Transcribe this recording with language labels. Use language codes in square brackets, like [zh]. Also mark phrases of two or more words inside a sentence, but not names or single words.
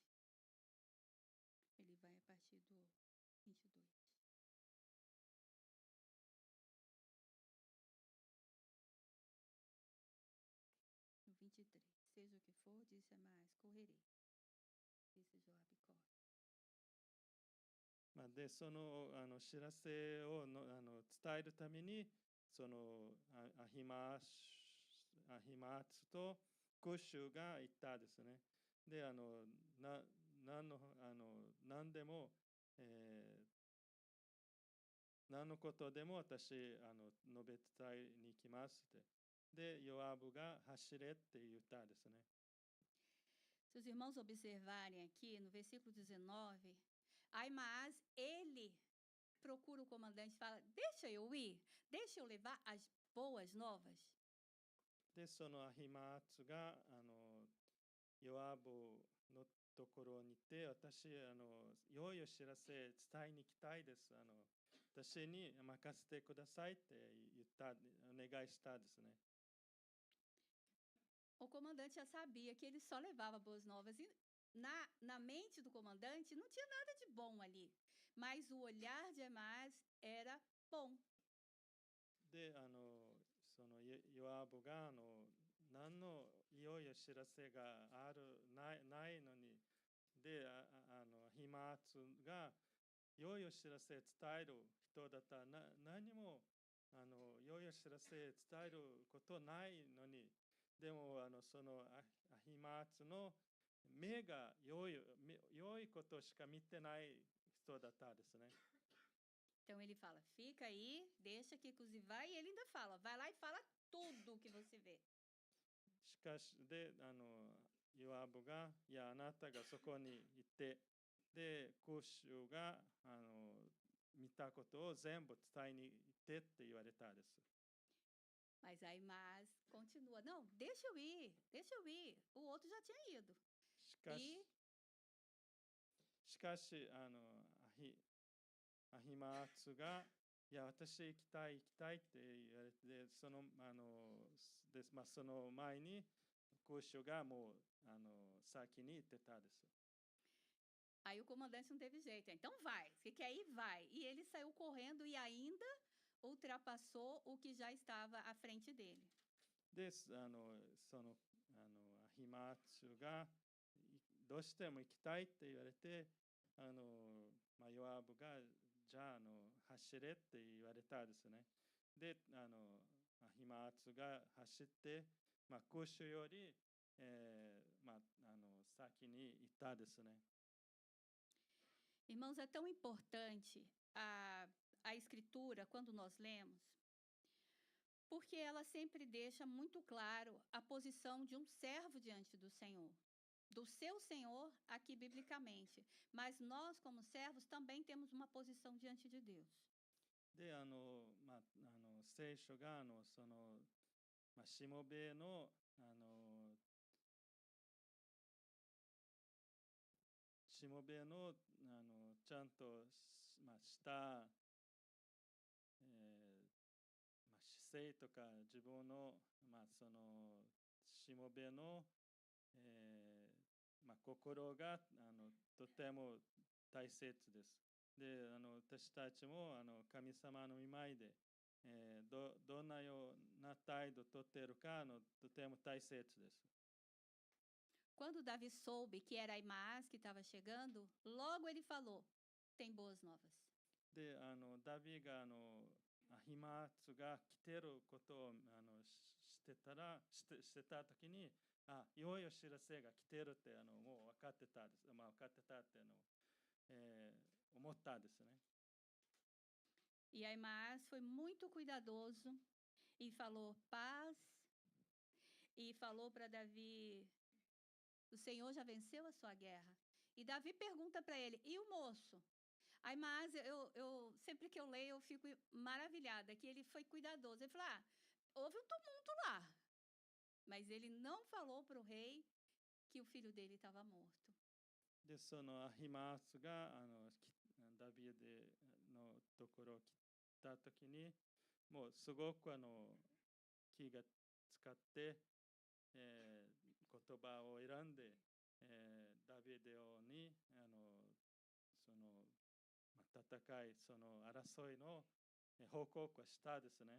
[pt] Ele vai a partir do 22. No 23. Seja o que for, disse Aimaas, correrei. Disse Joabe, corre. [ja] で、その知らせを伝えるために、そのアヒマーツとクッシュが言ったですね。で、何でも、何のことでも私述べ伝えに行きますって。で、ヨアブが走れって言ったですね。 [pt] Se os irmãos observarem aqui no versículo 19, Aimaas, ele procura o comandante e fala: deixa eu ir, deixa eu levar as boas novas. [ja] で、そのアヒマーツがヨアブのところに行って、私良いお知らせ伝えに行きたいです。私に任せてくださいって言った、お願いしたですね。 [pt] O comandante já sabia que ele só levava boas novas e na mente do comandante não tinha nada de bom ali, mas o olhar de Aimaas era bom. [ja] で、そのヨアブが何の良いお知らせがないのに、で、ヒマーツが良いお知らせ伝える人だったら何も良いお知らせ伝えることないのに、でもそのアヒマーツの目が良いことしか見てない人だったですね。 [pt] Então ele fala: fica aí, deixa que Cusi vai. E ele ainda fala: vai lá e fala tudo o que você vê. [ja] しかし、で、ヨアブが、いや、あなたがそこにいて、で、クッシュが、見たことを全部伝えに行ってって言われたです。 [pt] Mas aí Mas continua: não, deixa eu ir, deixa eu ir. O outro já tinha ido. [ja] しかし、 [pt] E [ja] しかし、アヒマーツが、いや、私行きたい、行きたいって言われて、その前に、クッシュがもう、先に行ってたです。 [pt] aí o comandante não teve jeito. Então vai, você quer ir? Vai. E ele saiu correndo e ainda ultrapassou o que já estava à frente dele. [ja] で、アヒマーツが、どうしても行きたいって言われて、ヨアブが、じゃあ、走れって言われたですね。で、アヒマーツが走って、クッシュより、先に行ったですね。 [pt] Irmãos, é tão importante a escritura quando nós lemos, porque ela sempre deixa muito claro a posição de um servo diante do Senhor. Do seu Senhor, aqui biblicamente. Mas nós, como servos, também temos uma posição diante de Deus. [ja] で、聖書が、しもべの、しもべの、ちゃんと、した、姿勢とか自分の、しもべの、心がとても大切です。で、私たちも神様の御前で、どんなような態度をとっているかとても大切です。 [pt] Quando Davi soube que era Ahimaaz que estava chegando, logo ele falou: tem boas novas. [ja] で、ダビがアヒマーツが来てることをしてた時に、良いお知らせが来てるってもう分かってたです。分かってたって思ったですね。 [pt] E Ahimaaz foi muito cuidadoso e falou paz e falou para Davi: o Senhor já venceu a sua guerra. E Davi pergunta para ele: e o moço? Ahimaaz, sempre que eu leio, eu fico maravilhada que ele foi cuidadoso. Ele falou: houve um tumulto lá. Mas ele não falou para o rei que o filho dele estava morto. [ja] で、そのアヒマーツがダビデのところ来た時に、もうすごく気が使って、言葉を選んで、ダビデに戦い、その争いの報告をしたですね。